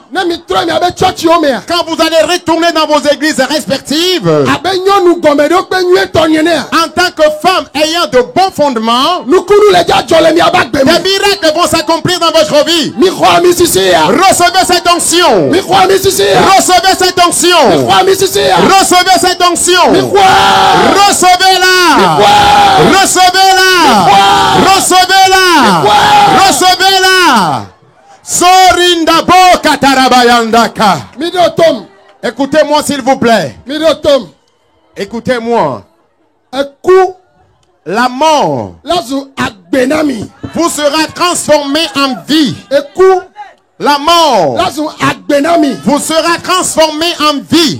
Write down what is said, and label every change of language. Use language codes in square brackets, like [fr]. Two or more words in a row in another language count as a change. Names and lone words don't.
[fr] Quand vous allez retourner dans vos églises respectives, en tant que femme ayant de bons fondements, des miracles vont s'accomplir dans votre vie. Recevez cette onction. Recevez cette onction. Recevez cette onction. Recevez-la. Recevez-la. Recevez-la. Recevez-la. Sorinda bo katarabayandaka. Écoutez-moi s'il vous plaît. Écoutez-moi. La mort vous sera transformé en vie. La mort vous sera transformé en vie.